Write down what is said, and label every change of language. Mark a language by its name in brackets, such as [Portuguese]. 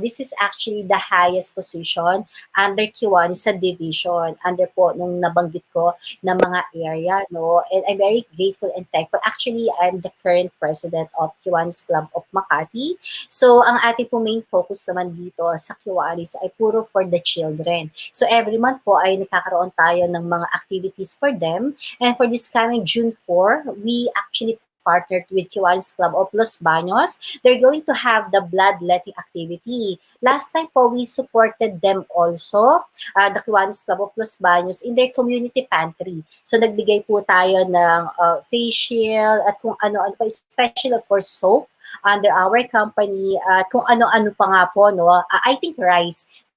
[English] This is actually the highest position under Kiwanis sa division, under po nung nabanggit ko na mga area, no? And I'm very grateful and thankful. Actually, I'm the current president of Kiwanis Club of Makati. [Filipino] So, ang ating po main focus naman dito sa Kiwanis ay puro for the children. So, every month po ay nagkakaroon tayo ng mga activities for them. [English] And for this coming June 4, we actually partnered with Kiwanis Club of Los Baños. They're going to have the bloodletting activity. Last time po, we supported them also, the Kiwanis Club of Los Baños, in their community pantry. [Filipino] So, nagbigay po tayo ng face shield at kung ano-ano pa, especially of course soap under our company, at kung ano-ano pa nga po, no? I think rice.